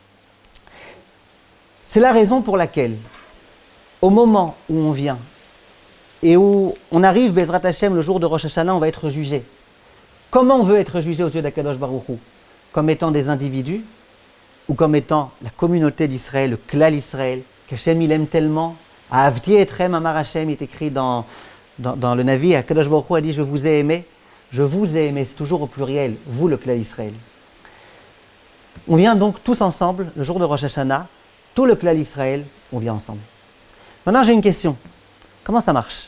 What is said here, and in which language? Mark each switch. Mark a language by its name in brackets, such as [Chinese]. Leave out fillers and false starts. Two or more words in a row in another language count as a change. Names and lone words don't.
[French] C'est la raison pour laquelle, au moment où on vient, et où on arrive, [Hebrew] בעזרת השם, [French] le jour de Rosh Hashanah, on va être jugé. comment on veut être jugé aux yeux d' [Hebrew] הקדוש ברוך הוא? [French] Comme étant des individus ou comme étant la communauté d'Israël, le [Hebrew] כלל ישראל, [French] qu'Hachem il aime tellement. [Hebrew] אהבתי אתכם אמר השם, [French] il est écrit dans le Navi, [Hebrew] הקדוש ברוך הוא [French] a dit je vous ai aimé, c'est toujours au pluriel, vous le [Hebrew] כלל ישראל. [French] On vient donc tous ensemble, le jour de Rosh Hashanah, tout le [Hebrew] כלל ישראל, [French] on vient ensemble. Maintenant j'ai une question, comment ça marche?